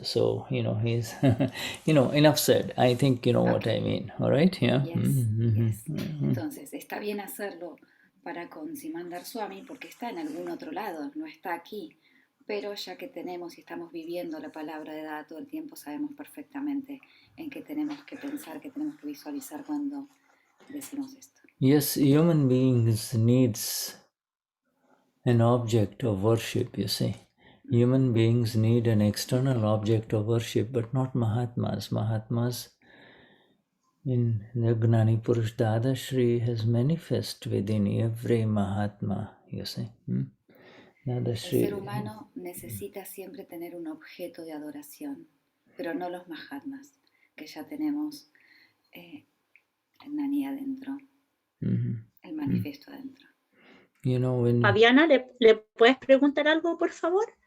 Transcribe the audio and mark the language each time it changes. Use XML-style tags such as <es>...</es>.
<en>So, he's, enough said. I think you know what I mean. All right? Yeah. Yes, yes.</en> <es>Entonces, está bien hacerlo para con Simandar Swami porque está en algún otro lado, no está aquí. Pero ya que tenemos y estamos viviendo la palabra de Dada todo el tiempo, sabemos perfectamente en qué tenemos que pensar, qué tenemos que visualizar cuando decimos esto.</es> <en>Yes, human beings needs an object of worship, you see. Human beings need an external object of worship, but not Mahatmas. Mahatmas in the Gnani Purush Dadashri has manifest within every Mahatma, you see.</en> <es>El ser humano necesita siempre tener un objeto de adoración, pero no los Mahatmas, que ya tenemos el Gnani adentro, el manifiesto adentro. Fabiana, ¿le puedes preguntar algo, por favor?</es>